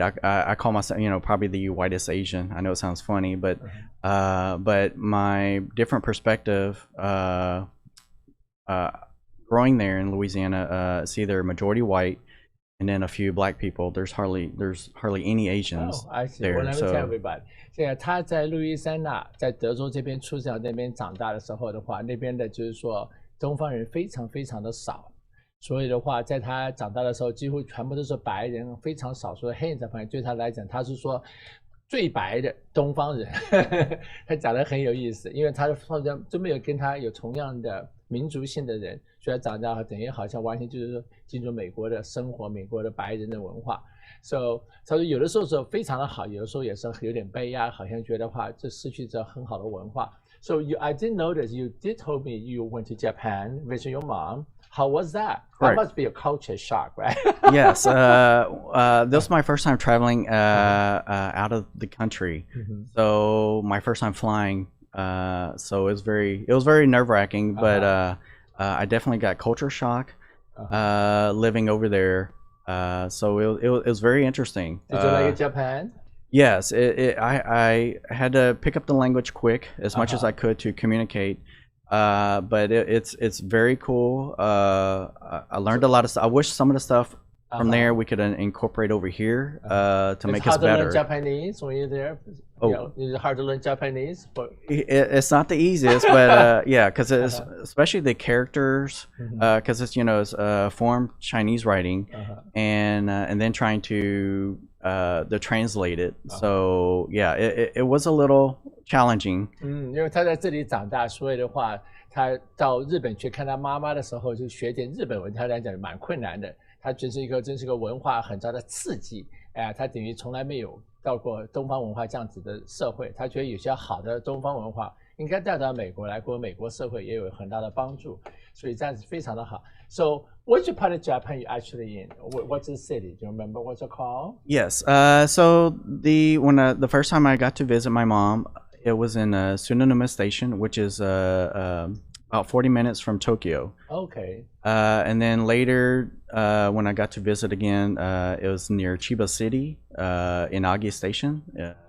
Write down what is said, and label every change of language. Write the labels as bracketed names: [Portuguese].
[English] I call myself, probably the whitest Asian. I know it sounds funny, but my different perspective, growing there in Louisiana, it's either majority white and then a few black people. There's hardly any Asians there. Well, let me tell everybody. [Chinese] 现在他在路易斯安那，在德州这边出生，那边长大的时候的话，那边的就是说东方人非常非常的少。所以的话，在他长大的时候，几乎全部都是白人，非常少数的黑人在旁边。对他来讲，他是说最白的东方人。他讲得很有意思，因为他好像就没有跟他有同样的民族性的人，所以他长大等于好像完全就是说进入美国的生活，美国的白人的文化。 So 他说有的时候是非常的好，有的时候也是有点悲哀，好像觉得话这失去这很好的文化。 [English] So I did notice you did told me you went to Japan visit your mom. How was that? That must be a culture shock, right? Yes. This was my first time traveling out of the country. So my first time flying. So it was very nerve-wracking, but I definitely got culture shock living over there. So it was very interesting. Did you like Japan? Yes. I had to pick up the language quick as much as I could to communicate. But it's very cool. I learned a lot of stuff. I wish some of the stuff from there we could incorporate over here to make us better. It's hard to learn Japanese when you're there. Is it hard to learn Japanese? But it's not the easiest, but yeah, because especially the characters, because it's form Chinese writing, and then trying to translate it. So yeah, it was a little challenging. [Chinese] 因为他在这里长大，所以的话，他到日本去看他妈妈的时候，就学点日本文，他来讲蛮困难的。他真是一个文化很大的刺激，哎，他等于从来没有到过东方文化这样子的社会，他觉得有些好的东方文化应该带到美国来，过美国社会也有很大的帮助，所以这样子非常的好。 [English] So, which part of Japan you actually in? What's the city? Do you remember what's it called? Yes. So the first time I got to visit my mom, it was in Sunanuma Station, which is about 40 minutes from Tokyo. Okay. And then later, when I got to visit again, it was near Chiba City, Inagi Station.